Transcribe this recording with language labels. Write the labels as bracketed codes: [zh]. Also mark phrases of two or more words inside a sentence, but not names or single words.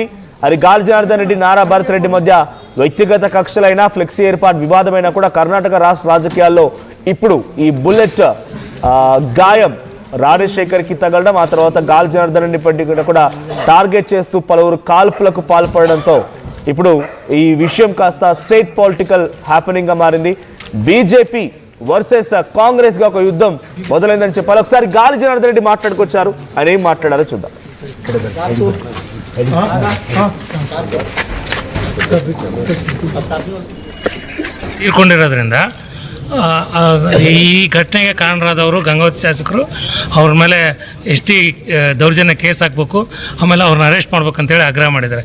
[te] అది గాలి జనార్దన్ రెడ్డి నారా భరత్ రెడ్డి మధ్య వ్యక్తిగత కక్షలైనా, ఫ్లెక్సీ ఏర్పాటు వివాదమైనా కూడా కర్ణాటక రాష్ట్ర రాజకీయాల్లో ఇప్పుడు ఈ బుల్లెట్ గాయం రాజశేఖర్కి తగలడం, ఆ తర్వాత గాలి జనార్దన్ రెడ్డి కూడా టార్గెట్ చేస్తూ పలువురు కాల్పులకు పాల్పడడంతో ఇప్పుడు ఈ విషయం కాస్త [en] state political happening [te] గా మారింది. బీజేపీ వర్సెస్ కాంగ్రెస్ గా ఒక యుద్ధం మొదలైందని చెప్పాలి. ఒకసారి గాలి జనార్దన్ రెడ్డి మాట్లాడుకొచ్చారు. ఆయన ఏం మాట్లాడారో చూద్దాం. [kn] ತೀರ್ಕೊಂಡಿರೋದ್ರಿಂದ ಈ ಘಟನೆಗೆ ಕಾರಣರಾದವರು ಗಂಗಾವತಿ ಶಾಸಕರು ಅವ್ರ ಮೇಲೆ ಎಸ್ ಟಿ ದೌರ್ಜನ್ಯ ಕೇಸ್ ಹಾಕಬೇಕು, ಆಮೇಲೆ ಅವ್ರನ್ನ ಅರೆಸ್ಟ್ ಮಾಡ್ಬೇಕಂತೇಳಿ ಆಗ್ರಹ ಮಾಡಿದ್ದಾರೆ.